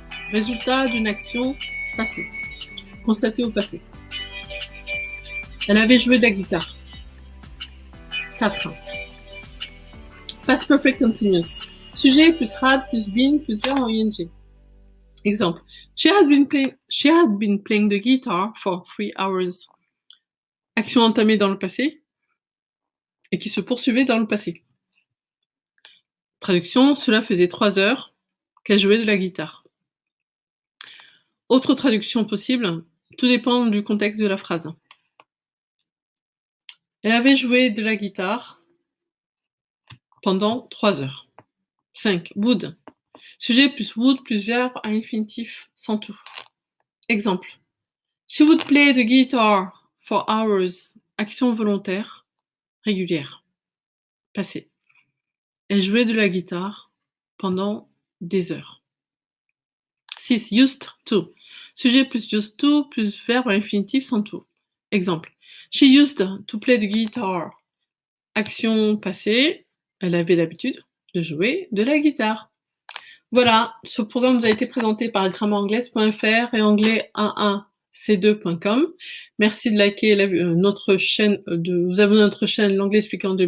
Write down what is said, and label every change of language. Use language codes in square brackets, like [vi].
[fr] Résultat d'une action passée. Constaté au passé. Elle avait joué de la guitare. 4. Past perfect continuous. Sujet plus had plus been plus verbe en ing. Exemple. [en] She had been playing the guitar for 3 hours. [fr] Action entamée dans le passé et qui se poursuivait dans le passé. Traduction, cela faisait 3 heures qu'elle jouait de la guitare. Autre traduction possible, tout dépend du contexte de la phrase. Elle avait joué de la guitare pendant 3 heures. 5. Would. Sujet plus would plus verbe à infinitif sans tout. Exemple. [en] She would play the guitar for hours. [fr] Action volontaire, régulière. Passé. Elle jouait de la guitare pendant des heures. 6. Used to. Sujet plus used to plus verbe à l'infinitif sans tout. Exemple. [en] She used to play the guitar. [fr] Action passée. Elle avait l'habitude de jouer de la guitare. Voilà, ce programme vous a été présenté par grammairanglaise.fr et anglais11c2.com. Merci de liker notre chaîne, de vous abonner à notre chaîne L'anglais expliqué en 2 minutes, top chrono. Merci de liker la vidéo